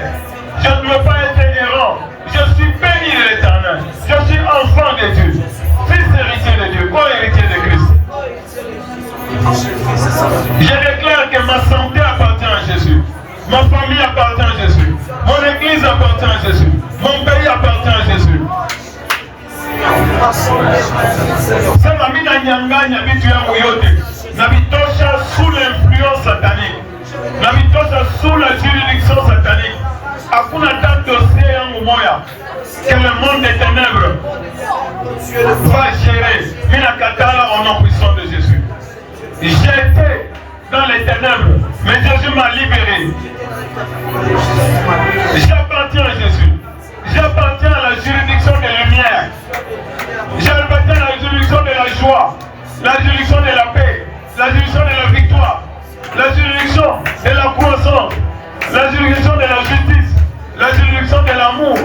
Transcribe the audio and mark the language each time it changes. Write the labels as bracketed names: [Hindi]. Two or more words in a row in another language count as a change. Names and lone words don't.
[French] Je ne veux pas être errant. Je suis béni de l'Éternel. Je suis enfant de Dieu. Fils héritier de Dieu, co-héritier de Christ. Je déclare que ma santé appartient à Jésus. Ma famille appartient à Jésus. Mon église appartient à Jésus. Mon pays appartient à Jésus. [Swahili] Sema mimi nanyang'anya vitu yangu yote na vitosha [French] sous l'influence satanique, [Swahili] na vitosha [French] sous la juridiction satanique. [Swahili] Hakuna hata [French] dossier [Swahili] yangu moya [French] que le monde des ténèbres va gérer. [Swahili] Mimi nakatala [French] au nom puissant de Jésus. J'étais dans les ténèbres, mais Jésus m'a libéré. J'appartiens à Jésus. J'appartiens à la juridiction des lumières. J'appartiens à la juridiction de la joie, la juridiction de la paix, la juridiction de la victoire, la juridiction de la croissance, la juridiction de la justice, la juridiction de l'amour.